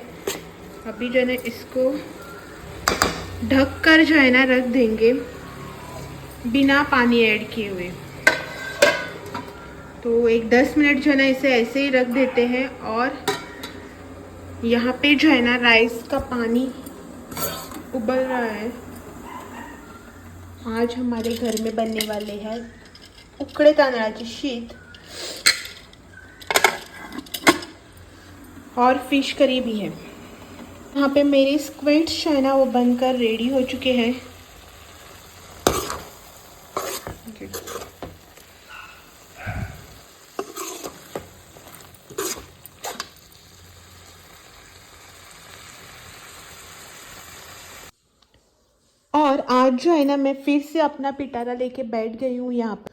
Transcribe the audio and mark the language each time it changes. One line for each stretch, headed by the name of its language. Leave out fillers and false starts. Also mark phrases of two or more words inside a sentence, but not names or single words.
Hindi: अभी जो है ना इसको ढक कर जो है ना रख देंगे बिना पानी ऐड किए हुए। तो एक 10 मिनट जो है ना इसे ऐसे ही रख देते हैं। और यहाँ पे जो है ना राइस का पानी उबल रहा है।
Konkani: आज हमारे घर में बनने वाले हैं उकडे तांदळाची शीत और फिश करी भी है। यहाँ पे मेरे स्क्विड्स जो है ना वो बनकर रेडी हो चुके हैं। और आज जो है ना मैं फिर से अपना पिटारा लेके बैठ गई हूँ यहाँ पर।